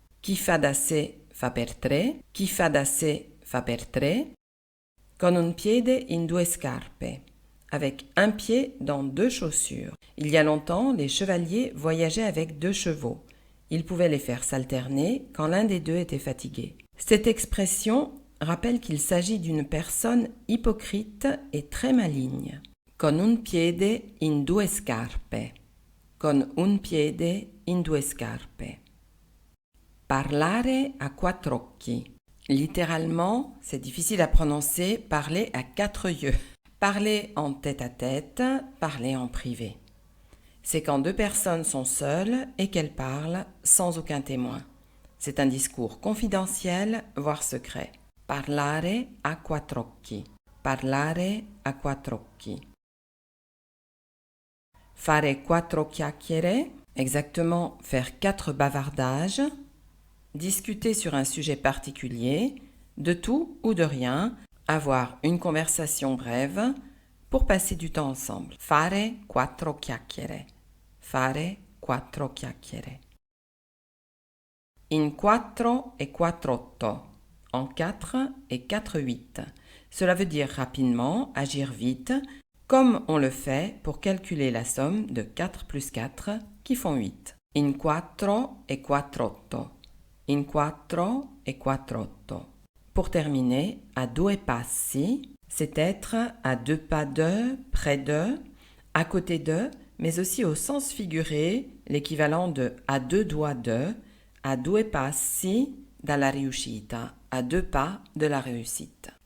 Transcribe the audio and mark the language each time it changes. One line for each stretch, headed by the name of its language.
Italian: Chi fa da sé fa per tre, chi fa da sé fa per tre, con un piede in due scarpe,
French: avec un pied dans deux chaussures. Il y a longtemps, les chevaliers voyageaient avec deux chevaux. Ils pouvaient les faire s'alterner quand l'un des deux était fatigué. Cette expression rappelle qu'il s'agit d'une personne hypocrite et très maligne.
Italian: Con un piede in due scarpe. Con un piede in due scarpe. Parlare a quattro occhi.
French: Littéralement, c'est difficile à prononcer, parler à quatre yeux. Parler en tête-à-tête, parler en privé. C'est quand deux personnes sont seules et qu'elles parlent sans aucun témoin. C'est un discours confidentiel, voire secret.
Italian: Parlare a quattro occhi. Parlare a quattro occhi. Fare quattro chiacchiere,
French: exactement faire quatre bavardages. Discuter sur un sujet particulier, de tout ou de rien, avoir une conversation brève pour passer du temps ensemble.
Italian: Fare quattro chiacchiere. Fare quattro chiacchiere. In quattro e quattr'otto.
French: En 4 et 4-8. Cela veut dire rapidement, agir vite, comme on le fait pour calculer la somme de 4 plus 4 qui font 8.
Italian: In quattro e quattr'otto. In quattro e quattr'otto.
French: Pour terminer, à
Italian: due passi,
French: c'est être à deux pas de, près de, à côté de, mais aussi au sens figuré, l'équivalent de à deux doigts de,
Italian: a due passi dalla riuscita,
French: à deux pas de la réussite.